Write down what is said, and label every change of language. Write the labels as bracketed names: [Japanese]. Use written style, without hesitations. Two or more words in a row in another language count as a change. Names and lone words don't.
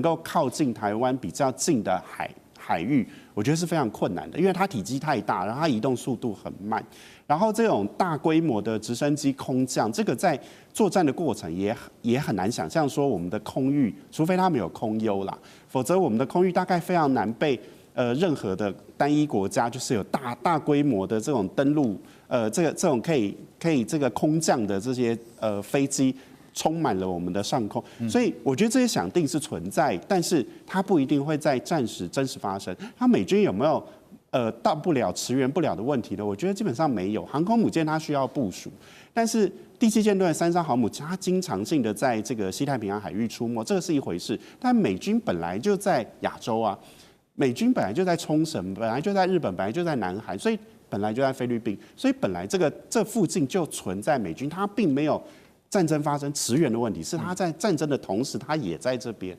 [Chinese] 夠靠近台灣比較近的海域，我覺得是非常困難的，因為它體積太大，然後它移動速度很慢，然後這種大規模的直升機空降，這個在作戰的過程也很難想象說我們的空域，除非他們有空優啦，否則我們的空域大概非常難被任何的單一國家就是有大規模的這種登陸。這種可以這個空降的這些飛機充滿了我們的上空，所以我覺得這些想定是存在，但是它不一定會在戰時真實發生。它美軍有沒有到不了馳援不了的問題呢？我覺得基本上沒有。航空母艦它需要部署，但是第7艦隊的3艘航母它經常性的在這個西太平洋海域出沒，這個是一回事。但美軍本來就在亞洲啊，美軍本來就在沖繩，本來就在日本，本來就在南韓，所以。本來就在菲律賓，所以本來這附近就存在美軍，它並沒有戰爭發生馳援的問題，是它在戰爭的同時，它也在這邊。